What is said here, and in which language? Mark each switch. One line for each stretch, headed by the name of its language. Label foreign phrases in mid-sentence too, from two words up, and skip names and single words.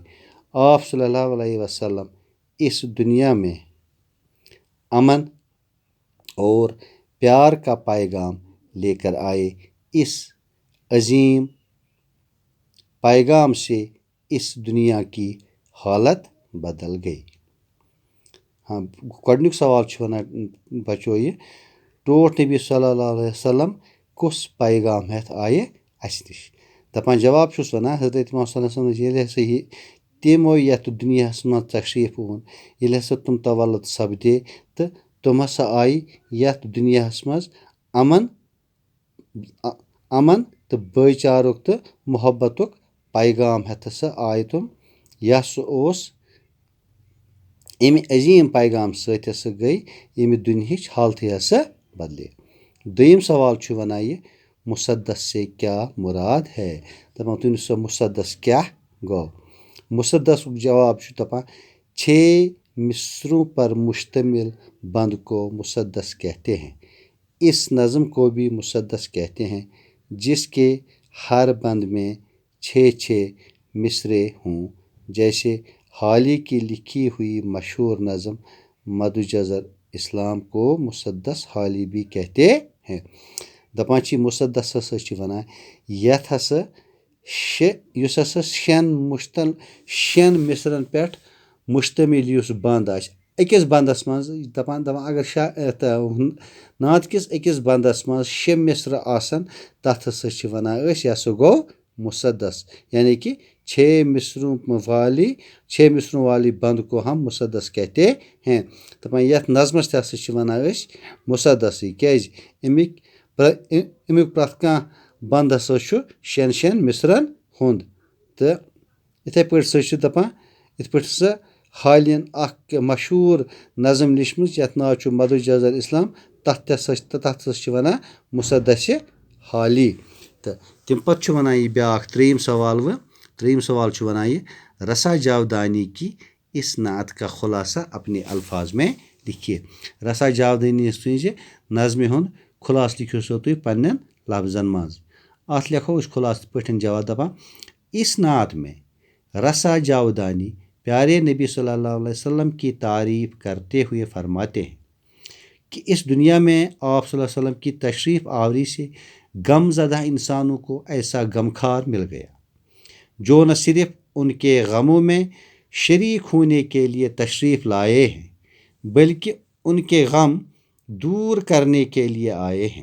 Urdu: آپ
Arabic: صلی اللہ علیہ وسلم
Urdu: اس دنیا میں امن اور پیار کا پیغام لے کر آئے۔ اس عظیم پیغام سے اس دنیا کی حالت بدل گئی۔
Kashmiri: ہاں گۄڈنیُک سوال چھُ وَنان بچو یہ ٹوٹھ نبی
Arabic: صلی اللہ علیہ وسلم
Kashmiri: کُس پیغام ہٮ۪تھ آیہِ اَسہِ نِش؟ دَپان جواب چھُس وَنان حضرت محمد
Arabic: صلی اللہ علیہ وسلم
Kashmiri: ییٚلہِ ہسا یہِ تِمو یَتھ دُنیاہَس منٛز تشریٖف اوٚن، ییٚلہِ ہسا تِم تولد سپدے تہٕ تِم ہسا آیہِ یَتھ دُنیاہَس منٛز امن تہٕ بٲے چارُک تہٕ محبتُک پیغام ہٮ۪تھ ہسا آیہِ تِم۔ یہِ ہسا اوس اَمہِ عظیٖم پیغام سۭتۍ ہسا گٔے ییٚمہِ دُنہِچ حالتٕے ہسا بدلے۔ دوٚیِم سوال چھُ وَنان یہِ
Urdu: مُصدس سے کیا مراد ہے؟
Kashmiri: دَپان تُہۍ سا مُصدس کیا گوٚو؟ مُصدسُک جواب چھُ دَپان
Urdu: چھ مصروں پر مشتمل بند کو مصدس کہتے ہیں۔ اس نظم کو بھی مصدس کہتے ہیں جس کے ہر بند میں 6 مصرے ہوں، جیسے حالی کی لکھی ہوئی مشہور نظم مدجزر اسلام کو مصدس حالی بھی کہتے ہیں۔
Kashmiri: دَپان چھِ مُصدس ہسا چھِ وَنان یَتھ ہسا یُس ہسا شٮ۪ن مصرن پٮ۪ٹھ مشتمل یُس بنٛد آسہِ، أکِس بنٛدس منٛز دَپان اگر نعت کِس أکِس بنٛدس منٛز 6 مصرٕ آسن تَتھ ہسا چھِ وَنان أسۍ یہِ ہسا گوٚو مُصدس،
Urdu: یعنی کہ 6 مصروں والی بند کو ہم مُصدس کہتے ہیں۔
Kashmiri: دَپان یَتھ نظمس تہِ ہسا چھِ وَنان أسۍ مُصدسٕے، کیازِ امیُک پرٛٮ۪تھ کانٛہہ بنٛد ہسا چھُ 6 مصرن ہُنٛد۔ تہٕ یِتھٕے پٲٹھۍ ہسا چھِ دَپان یِتھ پٲٹھۍ ہسا حالین اکھ مشہوٗر نظم لیچھمٕژ یَتھ ناو چھُ مدجزر اسلام، تَتھ ہسا چھِ وَنان مُصدسِ حالی۔ تہٕ تمہِ پتہٕ چھُ وَنان یہِ بیٛاکھ ترٛیٚیِم سوال چھُ وَنان یہِ
Urdu: رسا جاودانی کی اس نعت کا خلاصہ اپنے الفاظ میں لکھیے۔
Kashmiri: رسا جاودانی سٕنٛزِ نظمہِ ہُنٛد خُلاصہٕ لیکھِو سا تُہۍ پنٛنٮ۪ن لفظن منٛز۔ اَتھ لیکھو أسۍ خُلاصہٕ پٲٹھۍ جواب دَپان
Urdu: اس نعت میں رسا جاودانی پیارے نبی
Arabic: صلی اللہ علیہ وسلم
Urdu: کی تعریف کرتے ہوئے فرماتے ہیں کہ اس دنیا میں آپ
Arabic: صلی اللہ علیہ وسلم
Urdu: کی تشریف آوری سے غم زدہ انسانوں کو ایسا غمخوار مل گیا جو نہ صرف ان کے غموں میں شریک ہونے کے لیے تشریف لائے ہیں بلکہ ان کے غم دور کرنے کے لیے آئے ہیں۔